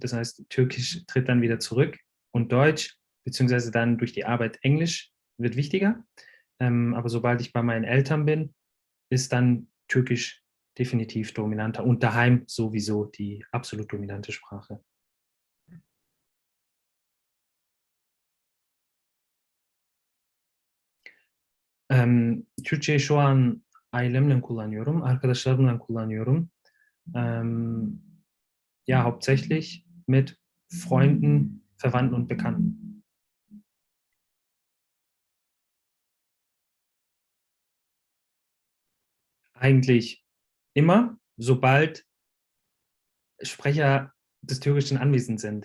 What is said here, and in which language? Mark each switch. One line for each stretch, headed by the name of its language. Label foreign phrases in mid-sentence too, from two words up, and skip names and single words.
German: Das heißt, Türkisch tritt dann wieder zurück und Deutsch, beziehungsweise dann durch die Arbeit Englisch wird wichtiger. Aber sobald ich bei meinen Eltern bin, ist dann Türkisch definitiv dominanter und daheim sowieso die absolut dominante Sprache.
Turkish: Türkçeyi şu an ailemle kullanıyorum, arkadaşlarımla kullanıyorum.
German: Ja, hauptsächlich mit Freunden, Verwandten und Bekannten. Eigentlich immer, sobald Sprecher des Türkischen anwesend sind.